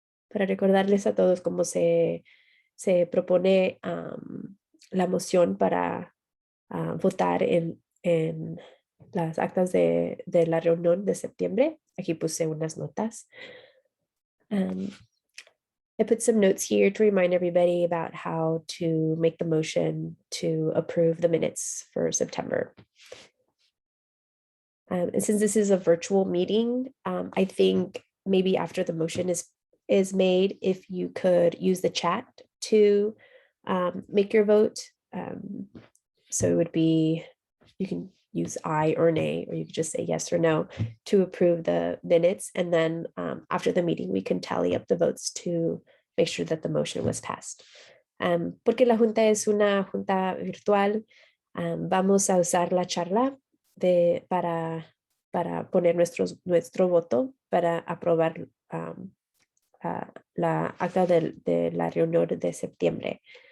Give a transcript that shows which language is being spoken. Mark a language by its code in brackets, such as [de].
[es] Para recordarles a todos cómo se propone la moción para votar en las actas de la reunión de septiembre. Aquí puse unas notas. [en] I put some notes here to remind everybody about how to make the motion to approve the minutes for September. And since this is a virtual meeting, I think maybe after the motion is made, if you could use the chat to make your vote. So it would be, you can use aye or nay, or you could just say yes or no to approve the minutes. And then after the meeting, we can tally up the votes to make sure that the motion was passed. [es] Porque la junta es una junta virtual, vamos a usar la charla para poner nuestro voto para aprobar la acta de la reunión de septiembre.